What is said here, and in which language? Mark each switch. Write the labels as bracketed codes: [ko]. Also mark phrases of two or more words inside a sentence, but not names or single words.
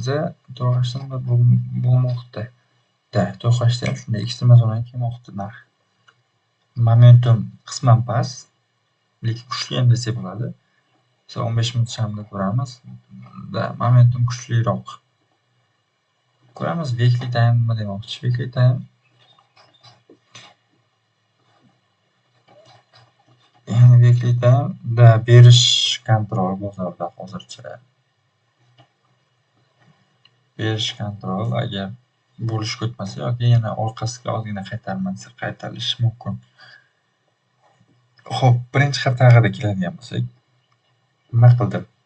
[uz] To'g'ashda nima bo'lmoqda? To'g'ashda ham shunday ekstremal zonaga kelmoqda narx. Momentum qisman past, lekin kuchli ham desak bo'ladi. 15 minut shamda ko'ramiz. Momentum kuchliroq. Ko'ramiz [en] weekly time [uz] nima demoqchi. [en] Weekly time [uz] ya'ni [en] weekly time [uz] berish kontrol bozorda hozircha. berish kontrol agar bo'lishga o'tmasa yoki yana orqasiga ozgina qaytarmasa qaytarilishi mumkin. Xo'p, birinchi xato haqida keladigan bo'lsak, nima qildim?